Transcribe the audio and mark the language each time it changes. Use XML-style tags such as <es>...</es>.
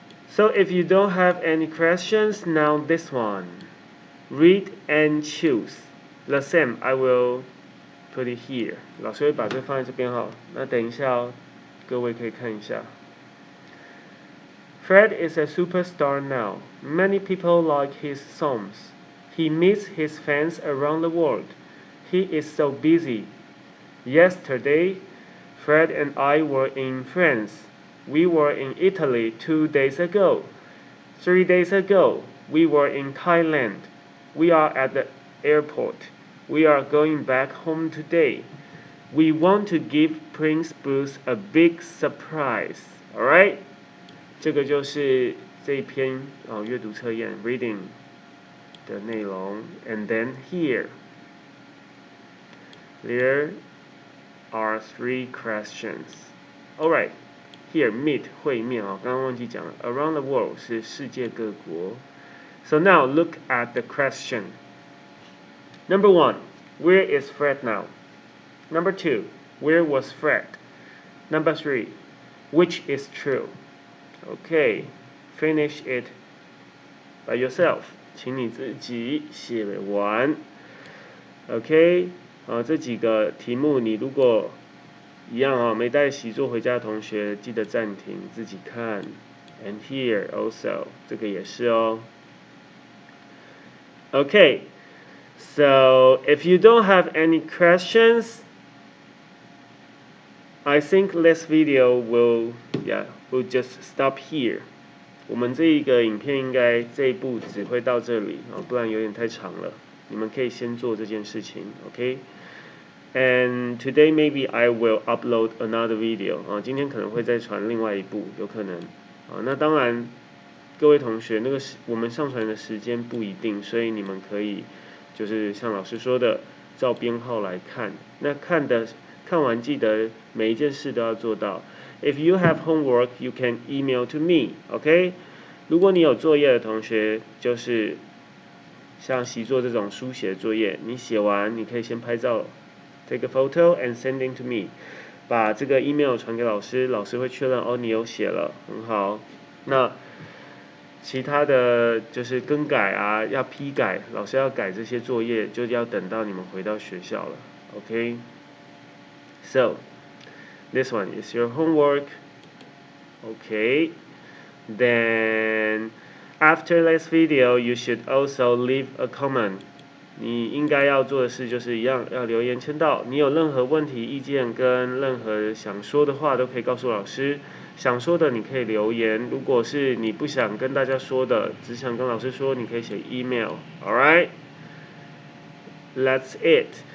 <en>So if you don't have any questions, now this one. Read and choose. The same, I will put it here.</en> <zh>老师会把这放在这边那等一下各位可以看一下。</zh> <en>Fred is a superstar now. Many people like his songs. He meets his fans around the world. He is so busy. Yesterday, Fred and I were in France. We were in Italy 2 days ago. 3 days ago, we were in Thailand. We are at the airport. We are going back home today. We want to give Prince Bruce a big surprise. Alright?</en> <zh>这个就是这一篇阅读测验 reading 的内容。</zh> <en>And then here, there are 3 questions. Alright, here meet</en> <zh>会面刚刚忘记讲了。</zh> <en>Around the world</en> <zh>是世界各国。</zh> <en>So now look at the question. Number 1, where is Fred now? Number 2, where was Fred? Number 3, which is true? Okay, finish it by yourself.</en> <zh>请你自己写完。 OK, 这几个题目你如果一样没带习作回家的同学，记得暂停自己看。</zh> <en>And here also,</en> <zh>这个也是</zh> <en>Okay, so if you don't have any questions, I think this video will just stop here.</en> <zh>我们这一个影片应该这一步只会到这里不然有点太长了。你们可以先做这件事情 ，OK？</zh> <en>And today maybe I will upload another video</en> <zh>今天可能会再传另外一部，有可能那当然，各位同学，那个我们上传的时间不一定，所以你们可以就是像老师说的，照编号来看。那看完记得每一件事都要做到。</zh> <en>If you have homework, you can email to me, OK?</en> <zh>如果你有作业的同学，就是像习作这种书写作业，你写完你可以先拍照 ，</zh> <en>take a photo and send it to me，</en> <zh>把这个 email 传给老师，老师会确认你有写了，很好。那其他的就是更改啊，要批改，老师要改这些作业，就要等到你们回到学校了。</zh> <en>Okay? So, this one is your homework. Okay. Then, after this video, you should also leave a comment.</en> <zh>你应该要做的事就是一样，要留言签到。你有任何问题、意见跟任何想说的话，都可以告诉老师。想说的你可以留言，如果是你不想跟大家说的，只想跟老师说，你可以写 email。</zh> <en>Alright? That's it.</en>